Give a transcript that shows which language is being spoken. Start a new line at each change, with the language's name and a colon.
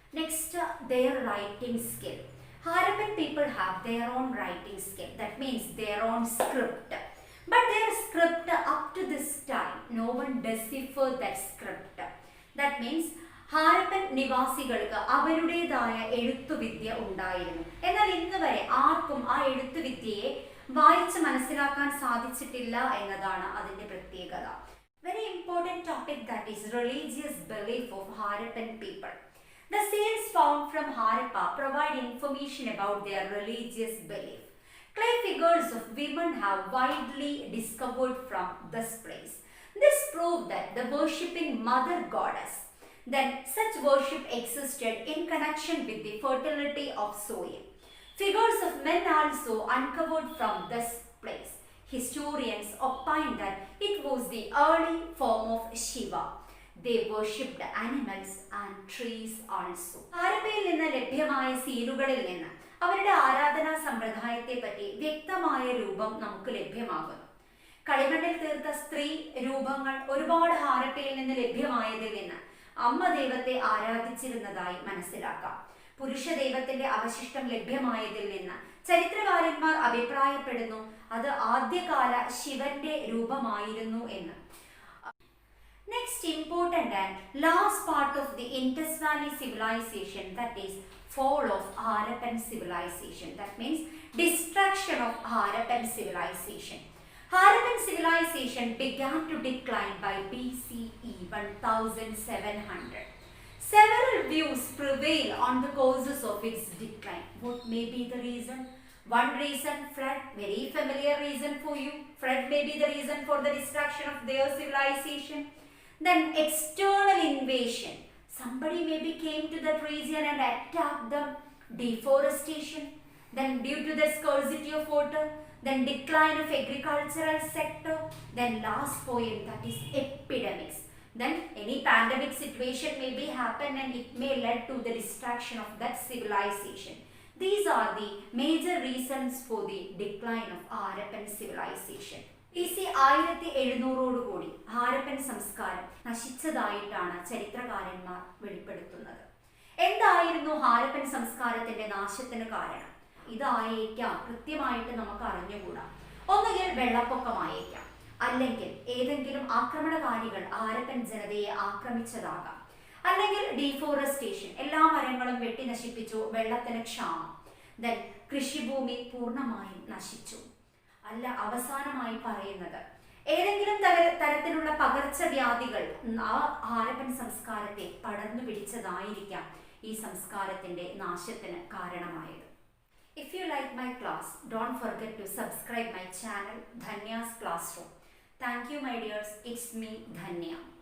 English: Next, their writing skill. Harappan people have their own writing skill. That means their own script. But their script up to this time, no one deciphered that script. That means
Malayalam: Harappan നിവാസികൾക്ക് അവരുടേതായ എഴുത്തുവിദ്യ ഉണ്ടായിരുന്നു. എന്നാൽ ഇന്ന് വരെ ആർക്കും ആ എഴുത്തുവിദ്യയെ വായിച്ച് മനസ്സിലാക്കാൻ സാധിച്ചിട്ടില്ല എന്നതാണ് അതിന്റെ പ്രത്യേകത.
English: Very important topic, that is religious belief of Harappan people. The seals found from Harappa provide information about their religious belief. Clay figures of women have widely discovered from this place. This proved that the worshipping mother goddess. Then such worship existed in connection with the fertility of soil. Figures of men also uncovered from this place. Historians opine that it was the early form of Shiva. They worshipped animals and trees also.
Malayalam: ഹാരപ്പയിൽ നിന്ന് ലഭ്യമായ സീലുകളിൽ നിന്ന് അവരുടെ ആരാധനാ സമ്പ്രദായത്തെ പറ്റി വ്യക്തമായ രൂപം നമുക്ക് ലഭ്യമാകുന്നു. കളിമണ്ണിൽ തീർത്ത സ്ത്രീ രൂപങ്ങൾ ഒരുപാട് ഹാരപ്പയിൽ നിന്ന് ലഭ്യമായതിൽ നിന്ന് അമ്മ ദൈവത്തെ ആരാധിച്ചിരുന്നതായി മനസ്സിലാക്കാം. പുരുഷ ദൈവത്തിന്റെ അവശിഷ്ടം ലഭ്യമായതിൽ നിന്ന് ചരിത്രകാരന്മാർ അഭിപ്രായപ്പെടുന്നു അത് ആദ്യകാല ശിവന്റെ രൂപമായിരുന്നു എന്ന്.
English: Next important and last part of the Indus Valley civilization, that is fall of Harappan civilization. That means destruction of Harappan civilization. Harappan civilization began to decline by BCE 1700. Several views prevail on the causes of its decline. What may be the reason? One reason, flood, very familiar reason for you. Flood may be the reason for the destruction of their civilization. Then external invasion. Somebody maybe came to that region and attacked them. Deforestation. Then due to the scarcity of water. Then decline of agricultural sector. Then last point, that is epidemics. Then any pandemic situation may be happen and it may lead to the destruction of that civilization. These are the major reasons for the decline of Harappan civilization.
Malayalam: BC 1700 Harappan സംസ്കാരം നശിച്ചതായിട്ടാണ് ചരിത്രകാരന്മാർ വെളിപ്പെടുത്തുന്നത്. എന്തായിരുന്നു ഹാരപ്പൻ സംസ്കാരത്തിന്റെ നാശത്തിന് കാരണം? ഇതായേക്കാം കൃത്യമായിട്ട് നമുക്ക് അറിഞ്ഞുകൂടാ. ഒന്നുകിൽ വെള്ളപ്പൊക്കമായേക്കാം, അല്ലെങ്കിൽ ഏതെങ്കിലും ആക്രമണകാരികൾ ഹാരപ്പൻ ജനതയെ ആക്രമിച്ചതാകാം, അല്ലെങ്കിൽ ഡീഫോറസ്റ്റേഷൻ, എല്ലാ മരങ്ങളും വെട്ടി നശിപ്പിച്ചു, വെള്ളത്തിന് ക്ഷാമം, ദെൻ കൃഷിഭൂമി പൂർണ്ണമായും നശിച്ചു. അല്ല, അവസാനമായി പറയുന്നത് ഏതെങ്കിലും തരത്തിലുള്ള പകർച്ചവ്യാധികൾ ആ ഹാരപ്പൻ സംസ്കാരത്തെ പടർന്നു പിടിച്ചതായിരിക്കാം ഈ സംസ്കാരത്തിന്റെ നാശത്തിന് കാരണമായത്.
English: If you like my class, don't forget to subscribe my channel Dhanya's Classroom. Thank you my dears, it's me Dhanya.